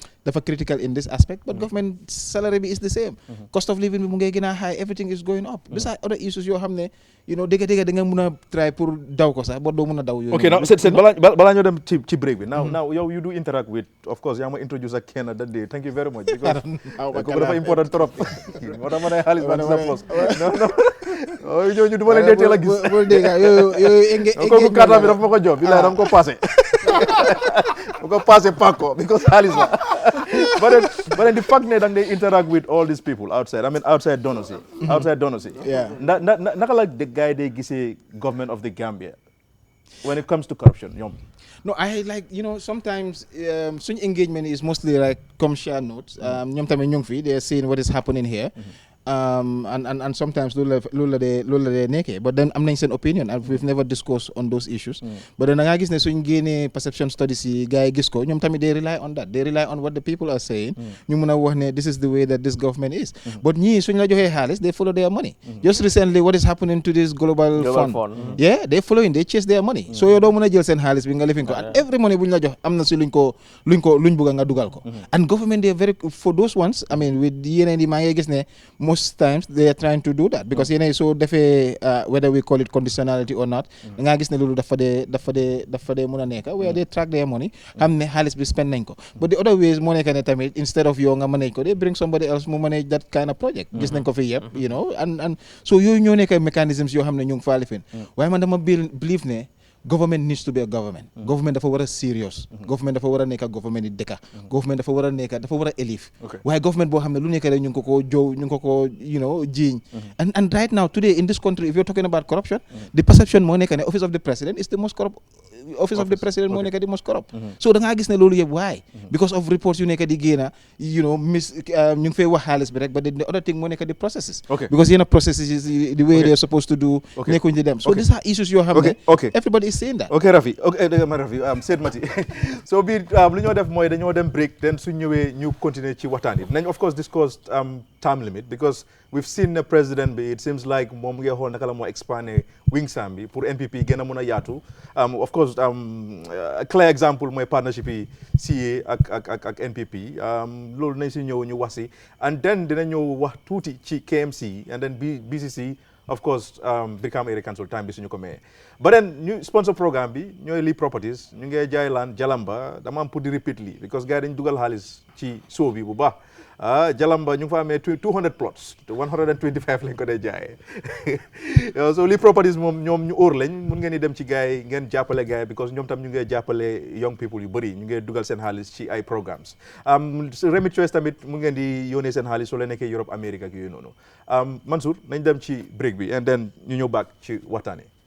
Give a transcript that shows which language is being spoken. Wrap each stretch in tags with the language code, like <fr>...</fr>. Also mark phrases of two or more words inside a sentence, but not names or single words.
<wo>dafa</wo> <en>critical in this aspect but government salary</en> <wo>bi</wo> <en>is the same cost of living</en> <wo>bi mu ngay gën a</wo> <en>high everything is going up besides other issues</en> <wo>yoo xam ne dëgg da nga mun a try pour daw ko sax ba doo mun a daw yooyu</wo> <en>okay now</en> <wo>Seth balaa ñoo dem ci break bi now yow</wo> <en>you do interact with of course</en> <wo>yaa ma introduce ak kenn</wo> <en>that day thank you very much because</en> <wo>ko dafa important trop moo tax ma ne xaalis ba sa poos non ñooñu du ma leen dee teel a gis bul dégg yooyu kooku kàttan bi dafa ma ko job bilaay dama ko passé bu ko passé pakko because xaalis la</wo> <en>but then the fact</en> <wo>ne da ngay</wo> <en>interact with all these people outside I mean outside donors</en> <wo>yi naka la gars yi day gisee</wo> <en>government of the Gambia when it comes to corruption</en> <wo>ñoom</wo> <en>No, I like, sometimes such engagement is mostly like commercial notes.</en> <wo>ñoom tamit ñu ngi fi</wo> <en>they're seeing what is happening here. And sometimes</en> <wo>loolu la dee nekkee</wo> <en>but then</en> <wo>am nañ seen opinion</wo> <en>and we've never discussed on those issues but then</en> <wo>da ngaa gis ne suñ génnee</wo> <en>perception studies</en> <wo>yi gars yi gis ko ñoom tamit</wo> <en>they rely on that they rely on what the people are saying</en> <wo>ñu mun a wax ne</wo> <en>this is the way that this government is but</en> <wo>ñii suñ la joxee xaalis</wo> <en>they follow their money just recently what is happening to this global fund yeah they following they chase their money so</en> <wo>yow doo mun a jël seen xaalis bi nga lifin ko</wo> <en>and every money buñ la jox</en> <wo>am na si luñ bugg nga dugal ko</wo> <en>and government they are very for those ones I mean with</en> <wo>yeneen yi maa ngi gis ne</wo> <en>most times they are trying to do that because</en> <wo>yeneen so defee</wo> <en>whether we call it conditionality or not</en> <wo>da ngaa gis ne loolu dafa dee mun a nekk</wo> <en>where they track their money</en> <wo>xam ne xaalis bi spend nañ ko</wo> <en>but the other ways</en> <wo>moo nekk ne tamit</wo> <en>instead of</en> <wo>yow nga manage ko</wo> <en>they bring somebody else</en> <wo>mu</wo> <en>manage that kind of project</en> <wo>gis nañ ko fi yëpp</wo> <en>and so</en> <wo>yooyu ñoo nekk mechanisms yoo xam ne ñu ngi faa lifin waaye man dama believe ne</wo> <en>government needs to be a government government</en> <wo>dafa war a serious government dafa war a nekk government yi dëkka government dafa war a élif waaye government boo xam ne lu nekk rek ñu ngi ko koo jow ñu ngi ko koo jiiñ</wo> <en>and right now today in this country if you're talking about corruption the perception</en> <wo>moo nekk ne</wo> <en>office of the president is the most corrupt office of the president</en> <wo>moo nekk di</wo> <en>most corrupt so</en> <wo>da ngaa gis ne loolu yëpp waaye</wo> <en>because of reports</en> <wo>yu nekk di génna ñu ngi fay wax xaalis bi rek</wo> <en>but the other thing</en> <wo>moo nekk di</wo> <en>processes because yenn processes the way they're supposed to do</en> <wo>nekkuñ di dem</wo> <en>so these are issues</en> <wo>yoo xam ne</wo> <en>everybody is saying that</en> <wo>okay Rafi Seyd Mati so biir lu ñoo def mooy dañoo dem break then su ñëwee ñu continuer ci waxtaan yi nañ</wo> <en>of course discuss time limit because we've seen the president</en> <wo>bi</wo> <en>it seems like</en> <wo>moom ngi xool naka la moo expandé wingsam bi pour NPP gën a mun a yaatu</wo> <en>of course a clear example</en> <wo>mooy partnership yi CA ak NPP loolu nañ si ñëw ñu wax si</wo> <en>and then</en> <wo>dina ñëw wax tuuti ci KMC</wo> <en>and then</en> <wo>BCC</wo> <en>of course</en> <wo>Brikama Area Council time bi suñu ko mayee</wo> <en>but then</en> <wo>ñu sponsor programme bi ñooy Lee Properties ñu ngee jaay laan Jalamba dama am pour di repeat lii because gars yi dañ dugal xaalis ci show bi bu baax Jalamba ñu ngi fa amee 200 plots 125 lañ ko dee jaayee so Lee Properties moom ñoom ñu óor lañ mun ngeen di dem ci gars yi ngeen jàppale gars yi because ñoom tam ñu ngee jàppale young people yu bëri ñu ngee dugal seen xaalis ci ay programmes Remit Choice tamit mu ngeen di yónnee seen xaalis soo leen nekkee Europe Amérique ak yooyu noonu Mansour nañ dem ci break bi</wo> <en>and then</en> <wo>ñu ñëw back ci waxtaane</wo>